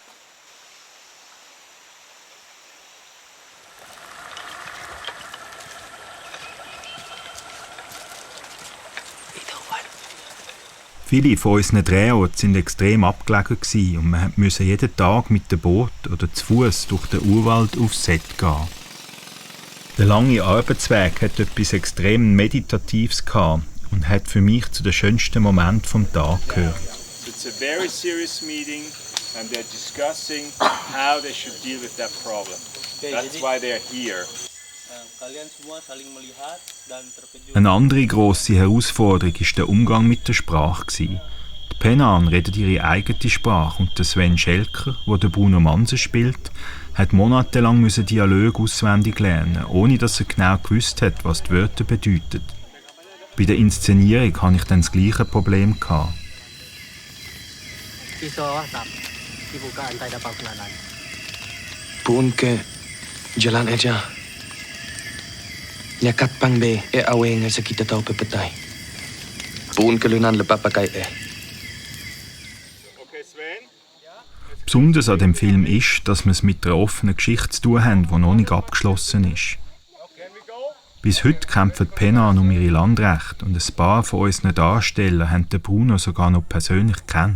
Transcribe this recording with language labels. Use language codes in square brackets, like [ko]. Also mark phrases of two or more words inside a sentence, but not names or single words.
[de] Viele von unseren Drehorten waren extrem abgelegen und wir mussten jeden Tag mit dem Boot oder zu Fuß durch den Urwald aufs Set gehen. Der lange Arbeitsweg hat etwas extrem Meditatives gehabt und hat für mich zu den schönsten Momenten vom Tag gehört. [en] It's a very serious meeting and they're discussing how they should deal with that problem. That's why they're here. [de] Eine andere grosse Herausforderung war der Umgang mit der Sprache. Die Penan redet ihre eigene Sprache und der Sven Schelker, der den Bruno Manser spielt, hat monatelang Dialoge auswendig lernen, ohne dass er genau gewusst hat, was die Wörter bedeuten. Bei der Inszenierung hatte ich dann das gleiche Problem. [pez] Pun ke jalan aja. Nyakat pang be aweng sa kita tao pepetay. Pun ke lunan lepapakai [de] Besonders an dem Film ist, dass wir es mit einer offenen Geschichte zu tun haben, die noch nicht abgeschlossen ist. Bis heute kämpfen die Penan um ihre Landrechte und ein paar von unseren Darstellern haben den Bruno sogar noch persönlich gekannt.